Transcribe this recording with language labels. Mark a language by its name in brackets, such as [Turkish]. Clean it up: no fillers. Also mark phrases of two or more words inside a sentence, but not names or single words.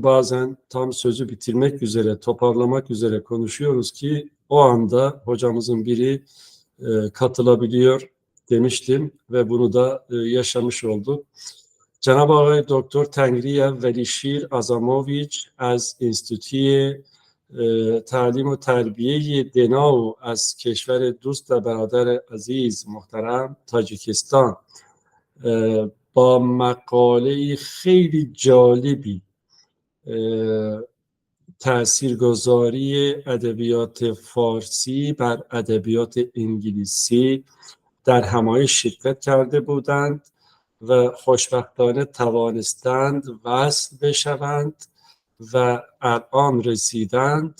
[Turkish] Bazen tam sözü bitirmek üzere, toparlamak üzere konuşuyoruz ki o anda hocamızın biri katılabiliyor demiştim ve bunu da yaşamış olduk. [Persian] جناب آقای دکتر تنگریه ولیشیر اعظموویچ از انستیتوی تعلیم و تربیه دناو از کشور دوست و برادر عزیز محترم تاجیکستان با مقاله خیلی جالبی تاثیرگذاری ادبیات فارسی بر ادبیات انگلیسی در همایش شرکت کرده بودند و خوشبختانه توانستند وصل بشوند و الان رسیدند.